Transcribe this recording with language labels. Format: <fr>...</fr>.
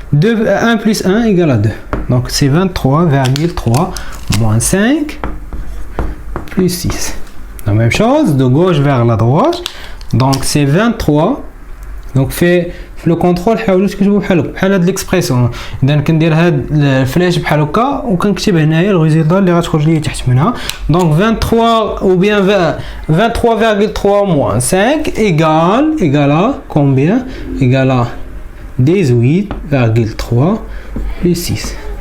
<fr>1 plus 1 égale à 2. Donc c'est 23,3 moins 5 plus 6. La même chose, de gauche vers la droite. Donc c'est 23. Donc fait le contrôle</fr> <ar>حاولوا تكتبوا بحال هاد</ar> <fr>l'expression.</fr> <ar>اذا كندير هاد الفلاش بحال هكا وكنكتب هنايا الريزلت اللي غتخرج لي تحت منها.</ar> <fr>Donc 23 ou bien 23,3 moins 5 égale à combien? Égale à 18,3 plus 6.</fr>